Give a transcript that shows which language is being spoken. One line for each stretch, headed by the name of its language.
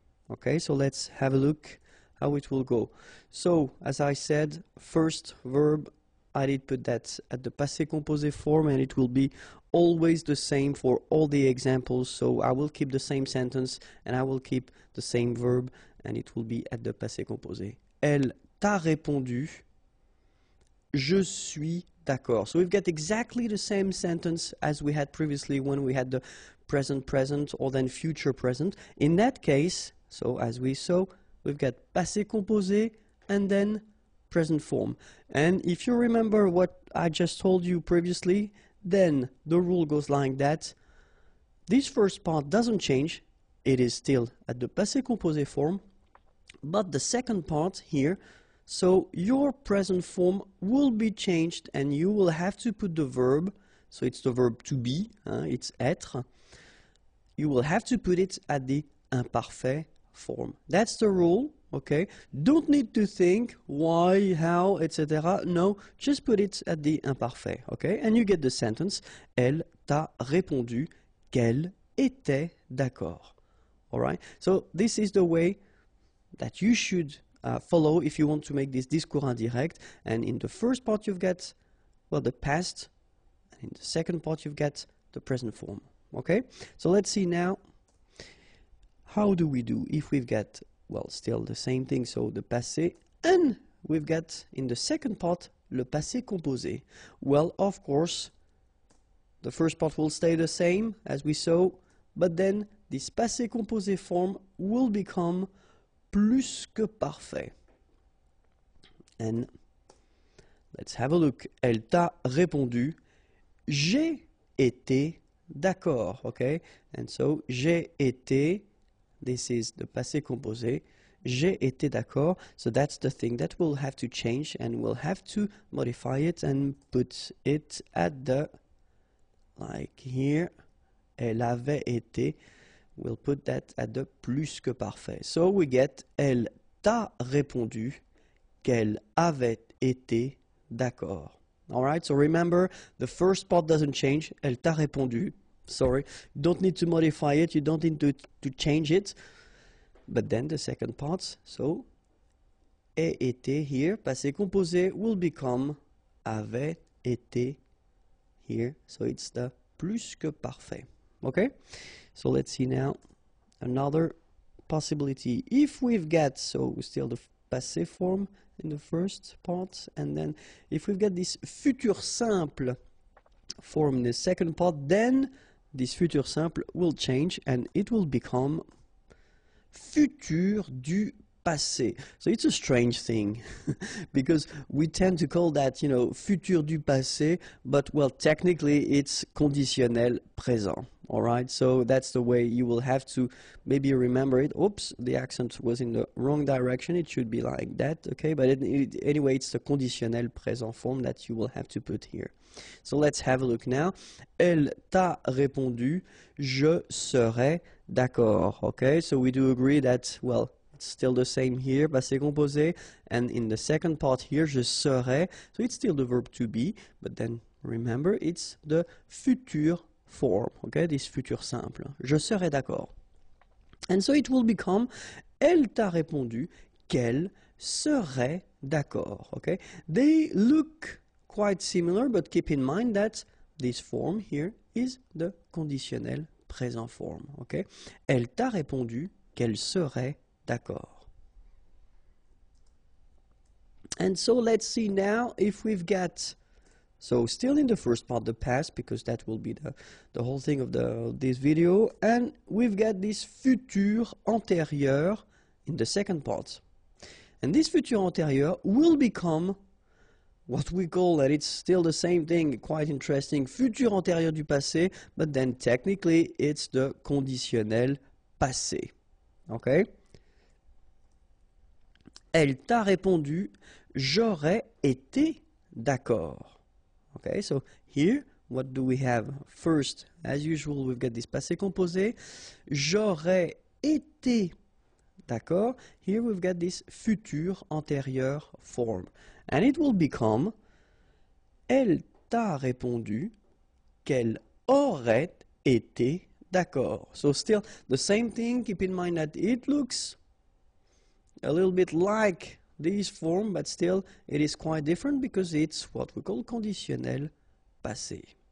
English: Okay, so let's have a look how it will go. So, as I said, first verb, I did put that at the passé composé form, and it will be always the same for all the examples. So I will keep the same sentence and I will keep the same verb, and it will be at the passé composé.
French: Elle t'a répondu, je suis d'accord.
English: So we've got exactly the same sentence as we had previously when we had the present present or then future present. In that case, so as we saw, we've got passé composé and then present form. And if you remember what I just told you previously, then the rule goes like that. This first part doesn't change. It is still at the passé composé form. But the second part here, so your present form will be changed and you will have to put the verb, so it's the verb to be, it's être. You will have to put it at the imparfait form. That's the rule, okay? Don't need to think why, how, etc. No, just put it at the imparfait, okay? And you get the sentence,
French: elle t'a répondu qu'elle était d'accord.
English: All right? So this is the way that you should follow if you want to make this discours indirect. And in the first part you've got, well, the past, and in the second part you've got the present form. Okay? So let's see now, how do we do if we've got, well, still the same thing, so the passé, and we've got in the second part le passé composé. Well, of course, the first part will stay the same as we saw, but then this passé composé form will become plus que parfait. And let's have a look.
French: Elle t'a répondu, j'ai été d'accord, okay?
English: And so,
French: j'ai été,
English: this is the
French: passé composé, j'ai été d'accord.
English: So that's the thing that we'll have to change, and we'll have to modify it and put it at the, like here,
French: elle avait été.
English: We'll put that at the plus que parfait. So we get,
French: elle t'a répondu qu'elle avait été d'accord.
English: All right, so remember, the first part doesn't change.
French: Elle t'a répondu.
English: Sorry, you don't need to modify it. You don't need to change it. But then the second part, so,
French: ait été
English: here, passé composé, will become
French: avait été
English: here. So it's the plus que parfait. Okay? So let's see now another possibility. If we've got, so still the passé form in the first part, and then if we've got this futur simple form in the second part, then this futur simple will change and it will become futur du passé. So it's a strange thing because we tend to call that, you know, futur du passé, but well, technically it's conditionnel présent. All right, so that's the way you will have to maybe remember it. Oops, the accent was in the wrong direction. It should be like that, okay? But anyway, it's the conditionnel présent form that you will have to put here. So let's have a look now.
French: Elle t'a répondu, je serai d'accord, okay?
English: So we do agree that, well, it's still the same here, passé composé, and in the second part here,
French: je serai,
English: so it's still the verb to be, but then remember, it's the futur form, okay, this futur simple.
French: Je serai d'accord.
English: And so it will become,
French: elle t'a répondu qu'elle serait d'accord, okay?
English: They look quite similar, but keep in mind that this form here is the conditionnel présent form, okay?
French: Elle t'a répondu qu'elle serait d'accord.
English: And so let's see now if we've got, so still in the first part, the past, because that will be the whole thing of this video, and we've got this futur antérieur in the second part. And this futur antérieur will become what we call, that it's still the same thing, quite interesting, futur antérieur du passé, but then technically it's the conditionnel passé. Okay?
French: Elle t'a répondu, j'aurais été d'accord.
English: Okay, so here, what do we have? First, as usual, we've got this passé composé.
French: J'aurais été d'accord.
English: Here we've got this futur antérieur form. And it will become,
French: elle t'a répondu qu'elle aurait été d'accord.
English: So still the same thing. Keep in mind that it looks a little bit like this form, but still it is quite different because it's what we call conditionnel passé.